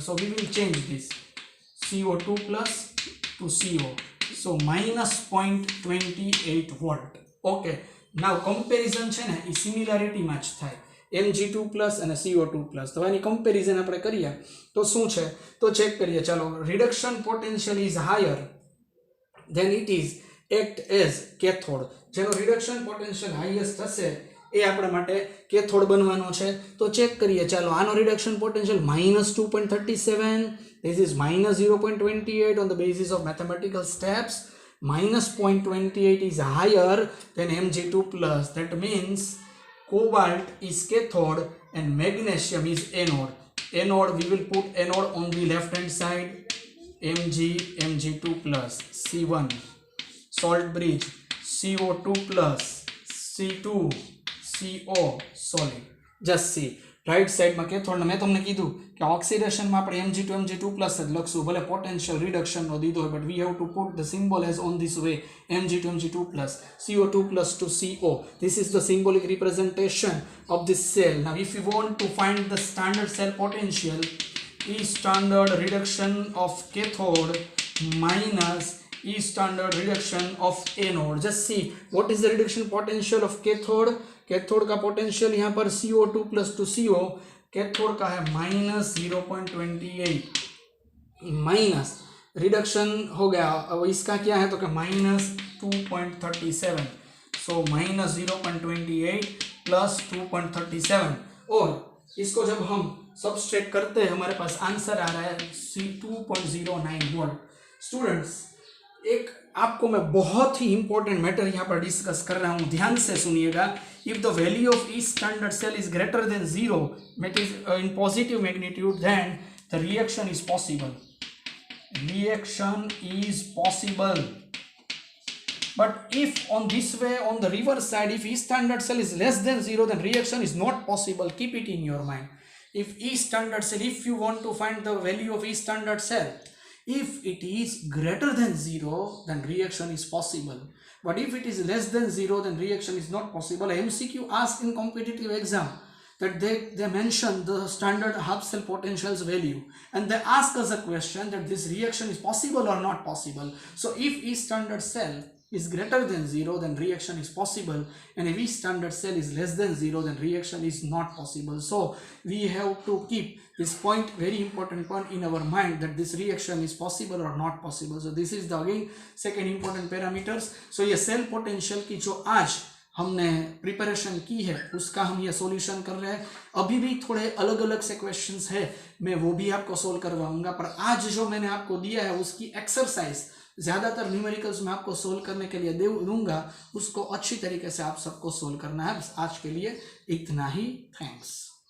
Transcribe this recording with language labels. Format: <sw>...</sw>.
<en>So we will change this CO2 plus two CO.</en> <gu>So minus 0.28 volt. Okay, now comparison છે ને એ સિમિલારિટીમાં જ થાય. Mg2 plus અને CO2 plus. તો એની comparison આપણે કરીએ તો શું છે તો ચેક કરીએ. ચાલો,</gu> <en>Reduction potential is higher then it is act as cathode.</en> <gu>જેનો રિડક્શન પોટેન્શિયલ હાઈએસ્ટ હશે એ આપણા માટે કેથોડ બનવાનો છે. તો ચેક કરીએ. ચાલો, આનો</gu> <en>Reduction potential -2.37, this is -0.28 on the basis of mathematical steps. -0.28 is higher than Mg2 plus. That means cobalt is cathode and magnesium is anode. Anode, we will put anode on the left hand side. Mg2 plus C1, salt bridge, CO2 plus C2, CO solid. Just see,</en> <gu>right સાઈડમાં cathode. મેં તમને કીધું કે ઓક્સિડેશનમાં આપણે Mg2 plus જ લખશું, ભલે potential રિડક્શનનો દીધો હોય,</gu> <en>But we have to put the symbol as on this way. Mg2 plus CO2 plus to CO. This is the symbolic representation of this cell. Now if you want to find the standard cell potential, E standard reduction of cathode minus E standard reduction of anode. Just see what is the reduction potential of cathode.</en> <hi>Cathode का potential यहाँ पर CO2 plus two CO, cathode का है -0.28. Minus reduction हो गया. अब इसका क्या है तो कि -2.37. सो -0.28 प्लस 2.37. और इसको जब हम सबस्ट्रैक्ट करते हैं हमारे पास आंसर आ रहा है 2.09 वोल्ट. स्टूडेंट्स, एक आपको मैं बहुत ही इंपॉर्टेंट मैटर यहाँ पर डिस्कस कर रहा हूँ, ध्यान से सुनिएगा.</hi> <en>If the value of E standard cell is greater than 0, that is in positive magnitude, then the reaction is possible. Reaction is possible. But if on this way, on the reverse side, if E standard cell is less than 0, then reaction is not possible. Keep it in your mind. If E standard cell, if you want to find the value of E standard cell, if it is greater than 0, then reaction is possible. But if it is less than 0, then reaction is not possible. MCQ asked in competitive exam that they mention the standard half cell potential's value, and they ask us a question that this reaction is possible or not possible. So if E standard cell is greater than 0, then reaction is possible, and if E standard cell is less than 0, then reaction is not possible. So we have to keep this point, very important point in our mind, that this reaction is possible or not possible. So this is the again second important parameters. So</en> <hi>ये cell potential की जो आज हमने preparation की है उसका हम ये सॉल्यूशन कर रहे हैं। अभी भी थोड़े अलग अलग से क्वेश्चंस है, मैं वो भी आपको सोल्व करवाऊंगा, पर आज जो मैंने आपको दिया है उसकी एक्सरसाइज ज़्यादातर न्यूमेरिकल्स में आपको सोल्व करने के लिए दूंगा, उसको अच्छी तरीके से आप सबको सोल्व करना है। बस आज के लिए इतना ही। थैंक्स।</hi>